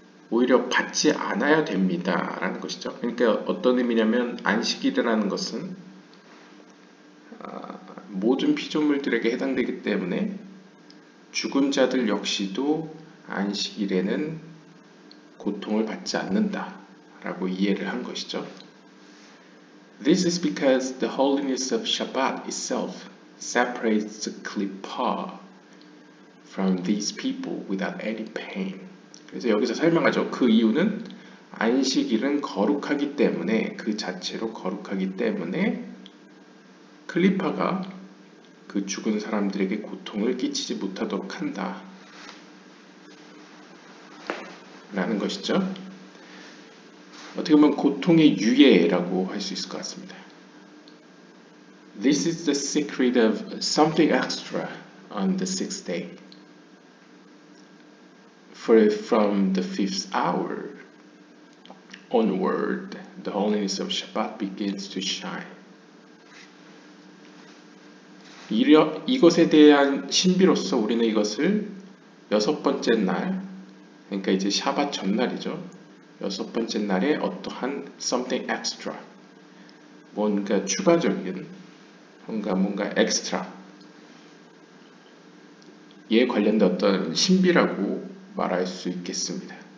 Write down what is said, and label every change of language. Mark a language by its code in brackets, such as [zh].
[ko] 오히려 받지 않아야 됩니다 라는 것이죠. 그러니까 어떤 의미냐면 안식일이라는 것은 모든 피조물들에게 해당되기 때문에 죽은 자들 역시도 안식일에는 고통을 받지 않는다 라고 이해를 한 것이죠. [en] This is because the holiness of Shabbat itself separates the klippah from these people without any pain. [ko] 그래서 여기서 설명하죠. 그 이유는 안식일은 거룩하기 때문에, 그 자체로 거룩하기 때문에 클리파가 그 죽은 사람들에게 고통을 끼치지 못하도록 한다 라는 것이죠. 어떻게 보면 고통의 유예라고 할 수 있을 것 같습니다. [en] This is the secret of something extra on the sixth day. For from the 5th hour onward, the holiness of Shabbat begins to shine. [ko] 이것에 대한 신비로서 우리는 이것을 여섯 번째 날, 그러니까 이제 샤밧 전날이죠. 여섯 번째 날에 어떠한 [en] something extra, [ko] 뭔가 추가적인, 뭔가 엑스트라, 에 관련된 어떤 신비라고 말할 수 있겠습니다.